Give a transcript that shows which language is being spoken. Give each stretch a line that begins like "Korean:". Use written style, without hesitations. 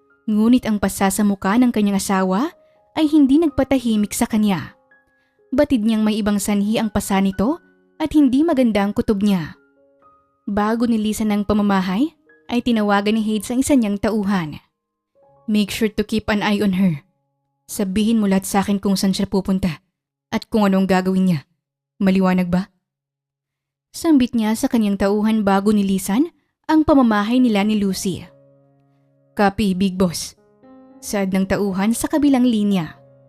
Filipino: Ngunit ang pasa sa muka ng kanyang asawa ay hindi nagpatahimik sa kanya. Batid niyang may ibang sanhi ang pasa nito at hindi maganda ang kutob niya. Bago nilisan ng pamamahay, ay tinawagan ni Hades ang isa niyang tauhan.
English: Make sure to keep an eye on her.
Filipino: Sabihin mo lahat sa akin kung saan siya pupunta at kung anong gagawin niya. Maliwanag ba? Sambit niya sa kanyang tauhan bago nilisan ang pamamahay nila ni Lucy.
English: Copy, Big Boss.
Filipino: Saad ng tauhan sa kabilang linya.